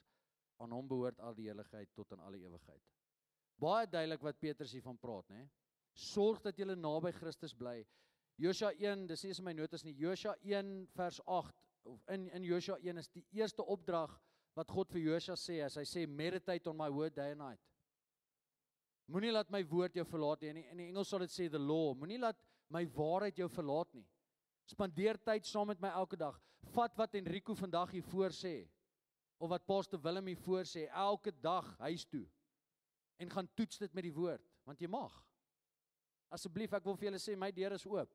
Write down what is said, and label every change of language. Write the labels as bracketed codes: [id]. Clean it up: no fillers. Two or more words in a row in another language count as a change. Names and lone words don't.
[af] Aan hom behoort al die heiligheid tot in alle ewigheid. Baie duidelik wat Petrus hiervan praat, né? Sorg dat julle naby Christus bly. Josua 1, dis nie eens in my notas nie, Josua 1 vers 8, of in Josua 1 is die eerste opdrag wat God vir Josua sê, as hy sê, [en] meditate on my word day and night. [af] Moenie laat my woord jou verlaat nie, in die Engels sal dit sê [en] the law, [af] moenie laat my waarheid jou verlaat nie. Spandeer tyd saam met my elke dag. Vat wat Enrico vandag hier voor sê, of wat Pastor Willem hier voor sê, elke dag huis toe, en gaan toets dit met die woord, want jy mag. Asseblief, ek wil vir julle sê, my deur is oop.